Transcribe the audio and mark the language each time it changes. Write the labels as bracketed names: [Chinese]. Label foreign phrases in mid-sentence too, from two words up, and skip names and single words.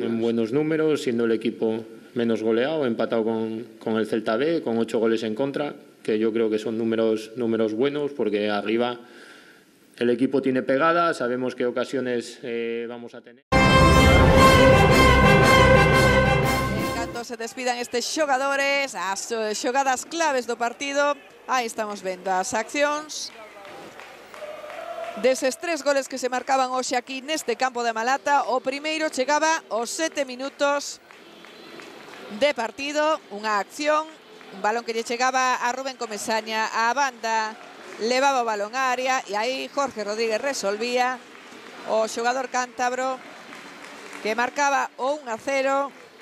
[Spanish] En buenos números, siendo el equipo menos goleado, empatado con el Celta B, con 8 goles en contra, que yo creo que son números buenos, porque arriba el equipo tiene pegada, sabemos qué ocasiones vamos a tener. [Galician] Se despidan estes xogadores, as xogadas claves do partido. Aí estamos vendo as accións deses 3 goles que se marcaban hoxe aquí neste campo de Malata. O primeiro chegaba aos 7 minutos de partido, unha acción, un balón que lle chegaba a Rubén Comesaña á banda, levaba o balón á área e aí Jorge Rodríguez resolvía, o xogador cántabro que marcaba o 1-0.